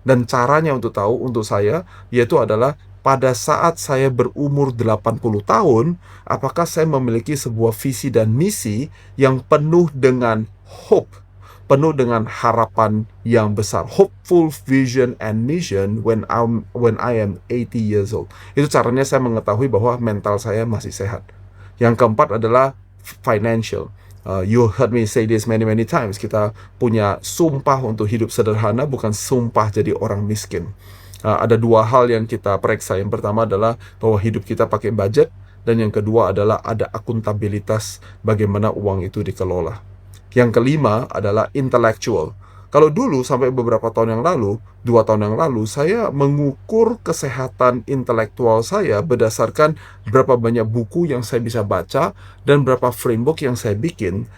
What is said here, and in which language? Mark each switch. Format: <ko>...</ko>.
<id>Dan caranya untuk tahu, untuk saya, yaitu adalah pada saat saya berumur 80 tahun, apakah saya memiliki sebuah visi dan misi yang penuh dengan hope, penuh dengan harapan yang besar.</id> <en>Hopeful vision and mission when I am 80 years old.</en> <id>Itu caranya saya mengetahui bahwa mental saya masih sehat. Yang keempat adalah financial.</id> <en>You heard me say this many times.</en> <id>Kita punya sumpah untuk hidup sederhana, bukan sumpah jadi orang miskin. Ada dua hal yang kita periksa. Yang pertama adalah bahwa hidup kita pakai budget, dan yang kedua adalah ada akuntabilitas bagaimana uang itu dikelola. Yang kelima adalah intellectual. Kalau dulu sampai beberapa tahun yang lalu, 2 tahun yang lalu, saya mengukur kesehatan intelektual saya berdasarkan berapa banyak buku yang saya bisa baca dan berapa framework yang saya bikin.</id>